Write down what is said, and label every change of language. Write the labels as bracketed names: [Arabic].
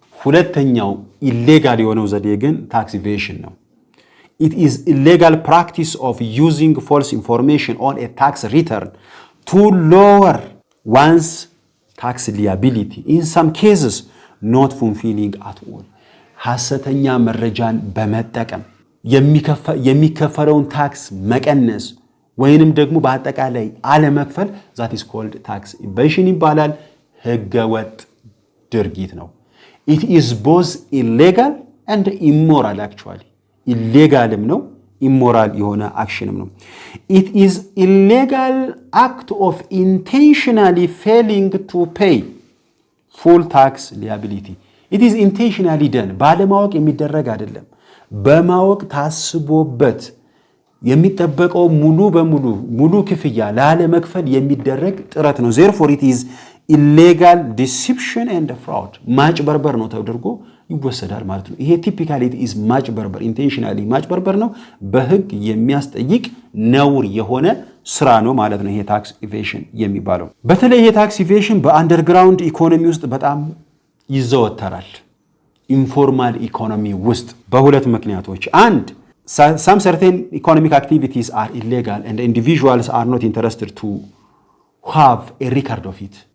[Amharic] ሁለተኛው ኢሌጋል የሆነው ዘዴ ግን ታክስ ኢቬዥን ነው። [English] It is illegal practice of using false information on a tax return to lower one's tax liability, in some cases not fulfilling at all. [Amharic] ሐሰተኛ መረጃን በመጠቀም የሚከፈለውን ታክስ መቀነስ ወይንም ደግሞ በአጠቃላይ አለመክፈል [English] that is called tax evasion [Amharic] ይባላል። ህገወጥ ድርጊት ነው። [English] It is both illegal and immoral actually. [Amharic] ኢሌጋልም ነው immoral የሆነ አክሽንም ነው። [English] It is illegal act of intentionally failing to pay full tax liability. It is intentionally done. [Amharic] ባለማወቅ የሚደረግ አይደለም። በማወቅ ታስቦበት የሚጠበቀው ሙሉ ክፍያ ላለመክፈል የሚደረግ ጥረት ነው። [English] therefore it is illegal deception and fraud. [Amharic] ማጭበርበር ነው ተደርጎ ይወሰዳል ማለት ነው። ይሄ ቲፒካሊ [English] it is [Amharic] ማጭበርበር intentionally ማጭበርበር ነው። በህግ የሚያስጠይቅ ነውር የሆነ ስራ ነው ማለት ነው ይሄ ታክስ ኢቬሽን የሚባለው። በተለይ ይሄ ታክስ ኢቬሽን በአንደርግራውንድ ኢኮኖሚ ውስጥ በጣም ይዘወተራል። ኢንፎርማል ኢኮኖሚ ውስጥ በሁለት ምክንያቶች አንድ [English] some certain economic activities are illegal and individuals are not interested to have a record of it.